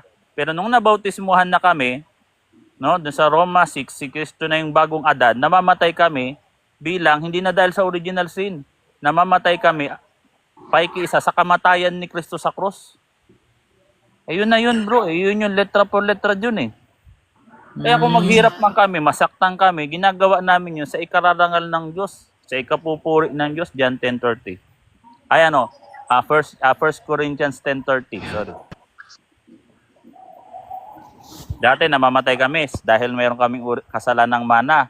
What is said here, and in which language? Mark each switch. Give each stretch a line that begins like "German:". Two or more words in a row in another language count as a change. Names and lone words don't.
Filipino: Pero nung nabautismuhan na kami, dun sa Roma 6, si Kristo na yung bagong Adan, namamatay kami bilang, hindi na dahil sa
English: original sin,
Filipino: namamatay kami, pakikiisa sa kamatayan ni Kristo sa krus. Ayun na yun, bro. Yun yung
Spanish: letra por letra
Filipino: dun eh. Kaya kung maghirap man kami, masaktan kami, ginagawa namin yun sa ikararangal ng Diyos, sa ikapupuri ng Diyos, John 10:30. Ay First Corinthians 10:30, sorry. Dati namamatay kami dahil mayroon kaming kasalanang mana.